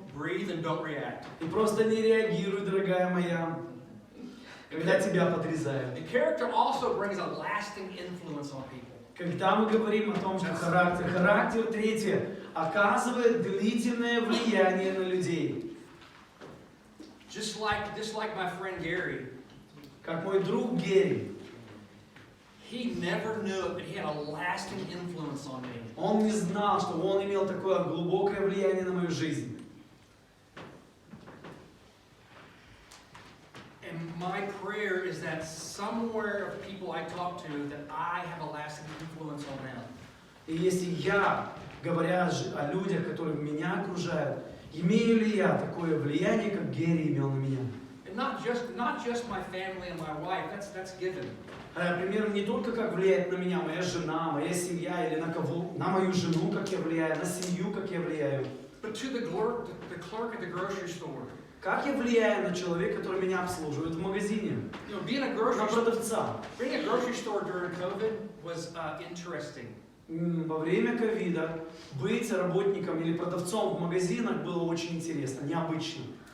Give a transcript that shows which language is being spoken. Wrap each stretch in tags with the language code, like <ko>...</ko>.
<en>Breathe and don't react.</en> <ru>И просто не реагируй, дорогая моя, когда тебя подрезают.</ru> <en>And character also brings a lasting influence on people.</en> <ru>Когда мы говорим о том, что характер, третье, оказывает длительное влияние на людей.</ru> <en>Just like my friend Gary,</en> <ru>Как мой друг Герри.</ru> <en>He never knew it, but he had a lasting influence on me.</en> <ru>Он не знал, что он имел такое глубокое влияние на мою жизнь.</ru> <en>And my prayer is that somewhere of people I talk to, that I have a lasting influence on them.</en> <ru>И если я, говоря о людях, которые меня окружают, имею ли я такое влияние, как Герри имел на меня?</ru> <en>And not just my family and my wife, that's given.</en> <ru>Например, не только как влияет на меня моя жена, моя семья, или на мою жену, как я влияю, на семью, как я влияю.</ru> <en>But to the clerk at the grocery store.</en> <ru>Как я влияю на человека, который меня обслуживает в магазине?</ru> <en>You know, being a grocery store during COVID was interesting.</en> <ru>Во время ковида быть работником или продавцом в магазинах было очень интересно, необычно.</ru>